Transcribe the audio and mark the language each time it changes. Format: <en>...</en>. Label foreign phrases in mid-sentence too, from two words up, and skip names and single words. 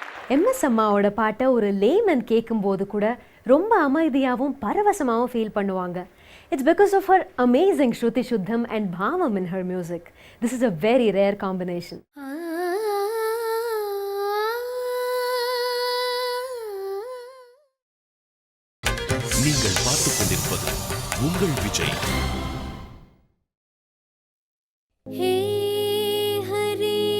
<ta>எம்எஸ் அம்மாவோட பாட்டை ஒரு லேமன் கேட்கும்போது கூட ரொம்ப அமைதியாகவும் பரவசமாகவும் ஃபீல் பண்ணுவாங்க.</ta> <en>It's because of her amazing Shruti Shuddham and Bhavam in her music. This is a very rare combination.</en> <ta>நீங்கள் பார்த்துக் கொண்டிருப்பது உங்கள் விஜய்.</ta> <sa>हे हरे</sa>